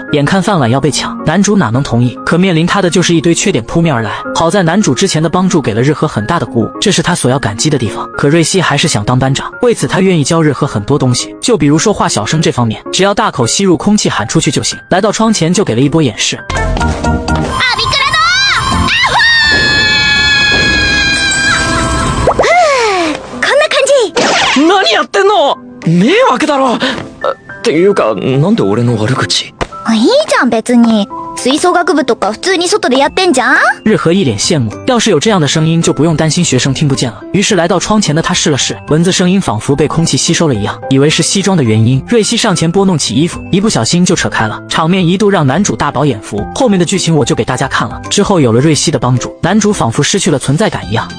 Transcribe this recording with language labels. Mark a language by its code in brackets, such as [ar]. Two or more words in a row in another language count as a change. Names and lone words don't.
[zh] 眼看饭碗要被抢，男主哪能同意？可面临他的就是一堆缺点扑面而来。好在男主之前的帮助给了日和很大的鼓舞，这是他所要感激的地方。可瑞希还是想当班长，为此他愿意教日和很多东西，就比如说话小声这方面，只要大口吸入空气喊出去就行。来到窗前就给了一波演示。 [ja] 何やってんの？迷惑だろ。っていうか、なんで俺の悪口？いいじゃん別に。吹奏楽部とか普通に外でやってんじゃん。 [zh] 日和一脸羡慕，要是有这样的声音就不用担心学生听不见了。于是来到窗前的他试了试，蚊子声音仿佛被空气吸收了一样，以为是西装的原因。瑞希上前拨弄起衣服，一不小心就扯开了，场面一度让男主大饱眼福。后面的剧情我就给大家看了。之后有了瑞希的帮助，男主仿佛失去了存在感一样。